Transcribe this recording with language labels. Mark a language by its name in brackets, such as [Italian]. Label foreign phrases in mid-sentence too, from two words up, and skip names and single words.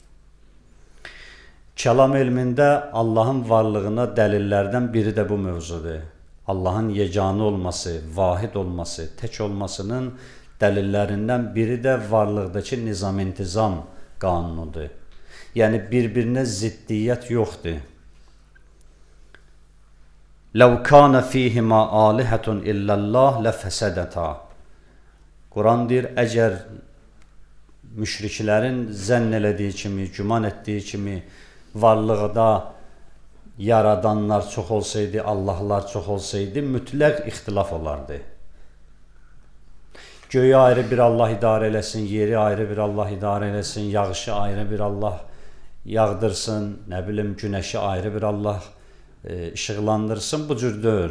[Azerbaijani] Kəlam elmində Allahın varlığına dəlillərdən biri də bu mövzudur. Allahın yeganə olması, vahid olması, tək olmasının dəlillərindən biri də varlıqdakı nizam-intizam qanunudur. Yəni, bir-birinə ziddiyyət yoxdur. [Arabic] لَوْ كَانَ فِيهِمَا آلِهَةٌ إِلَّا اللّٰهِ لَفَسَدَتَا. [Azerbaijani] Quran deyir, əgər müşriklərin zənn elədiyi kimi, güman etdiyi kimi varlıqda yaradanlar çox olsaydı, Allahlar çox olsaydı, mütləq ixtilaf olardı. Göyü ayrı bir Allah idarə eləsin, yeri ayrı bir Allah idarə eləsin, yağışı ayrı bir Allah yağdırsın, nə bilim, günəşi ayrı bir Allah işıqlandırsın, bu cürdür.